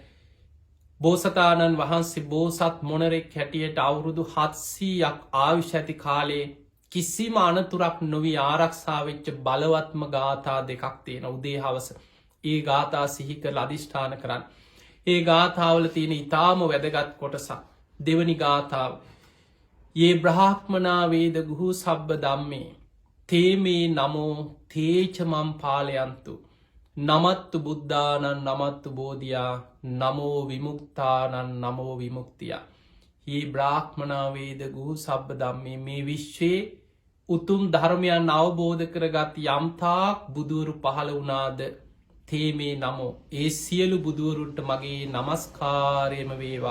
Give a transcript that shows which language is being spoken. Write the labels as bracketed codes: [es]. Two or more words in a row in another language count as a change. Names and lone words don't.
[si] බෝසතාණන් වහන්සේ බෝසත් මොනරෙක් හැටියට අවුරුදු 700ක් ආයුෂ ඇති කාලේ කිසිම අනතුරක් නොවී ආරක්ෂාවෙච්ච බලවත්ම ගාථා දෙකක් තියෙන උදේ හවස. ඒ ගාථා සිහි කරලා අධිෂ්ඨාන කරන්න. ඒ ගාථාවල තියෙන ඉතාම වැදගත් කොටසක්. දෙවනි ගාථාව. [pi] යේ බ්‍රහ්මනා වේද ගුහු සබ්බ ධම්මේ තේමේ නමෝ තේචමම් පාලයන්තු නමත්තු බුද්ධානන් නමත්තු බෝධියා නමෝ විමුක්තානන් නමෝ විමුක්තිය. ඒ බ්‍රාහ්මනා වේද ගුහු සබ්බ ධම්මේ [si] මේ විශ්වයේ උතුම් ධර්මයන් අවබෝධ කරගත් යම්තාක් බුදුවරු පහළ වුණාද [pi] තේමේ නමෝ [si] ඒ සියලු බුදුවරුන්ට මගේ නමස්කාරයම වේවා.